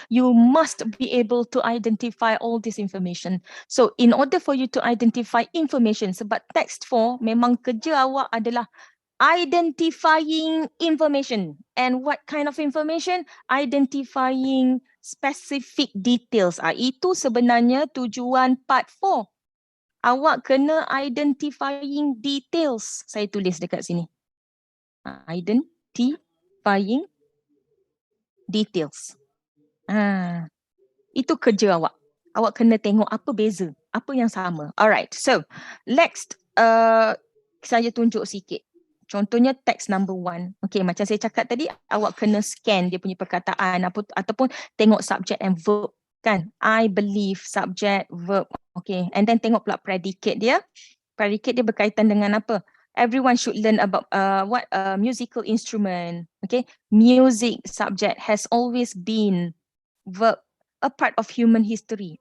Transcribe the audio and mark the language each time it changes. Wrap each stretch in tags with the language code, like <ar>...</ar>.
<en>You must be able to identify all this information. So in order for you to identify information,</en> <ms>sebab text 4 memang kerja awak adalah</ms> <en>identifying information. And what kind of information? Identifying specific details.</en> <ms>Itu sebenarnya tujuan part 4. Awak kena identifying details. Saya tulis dekat sini. Identifying details. Itu kerja awak. Awak kena tengok apa beza, apa yang sama. Alright, so next saya tunjuk sikit. Contohnya text number 1. Okay, macam saya cakap tadi, awak kena scan dia punya perkataan ataupun tengok</ms> <en>subject and verb</en> <ms>kan.</ms> <en>I believe, subject, verb. Okay, and then</en> <ms>tengok pula</ms> <en>predicate dia.</en> <ms>Predicate dia berkaitan dengan apa?</ms> <en>Everyone should learn about what musical instrument. Okay, music subject has always been verb, a part of human history.</en>